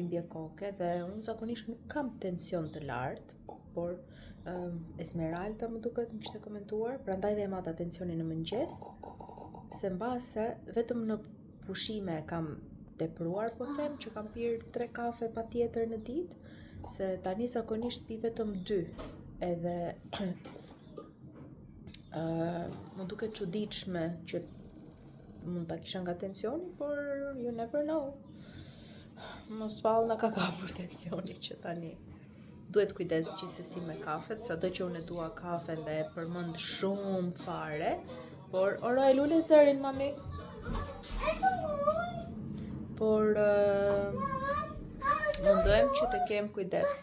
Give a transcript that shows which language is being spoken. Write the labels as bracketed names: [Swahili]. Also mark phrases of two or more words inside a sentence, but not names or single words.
[Albanian] dhimbje koke dhe unë zakonisht nuk kam tension të lartë, por Esmeralda më duket më kishte komentuar, prandaj dhe e madha tensionin në mëngjes, se mbase vetëm në pushime kam tepruar, po them që kam pirë 3 kafe patjetër në ditë, se tani zakonisht pi vetëm 2, edhe më duket çuditshme që mund ta kisha nga tensioni, por [English] you never know. [Albanian] Mos vallë na ka kapur tensioni që tani duhet kujdes gjithsesi me kafet, sado që unë dua kafen dhe e përmend shumë fare, por ora e lule zërin mami. Por mundohem që të kem kujdes.